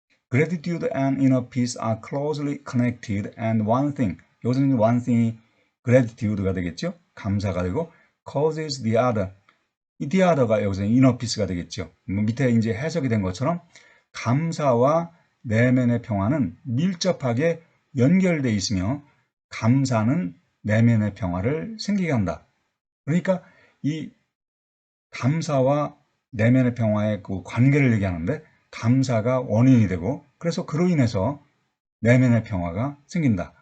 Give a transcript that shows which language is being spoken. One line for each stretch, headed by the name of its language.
English: Gratitude and inner peace are closely connected and one thing.
Korean: 여기서는
English: one thing
Korean: 이 gratitude가 되겠죠? 감사가 되고
English: causes the other.
Korean: 이
English: the other
Korean: 가 여기서
English: inner peace
Korean: 가 되겠죠. 밑에 이제 해석이 된 것처럼 감사와 내면의 평화는 밀접하게 연결되어 있으며 감사는 내면의 평화를 생기게 한다. 그러니까 이 감사와 내면의 평화의 그 관계를 얘기하는데 감사가 원인이 되고 그래서 그로 인해서 내면의 평화가 생긴다.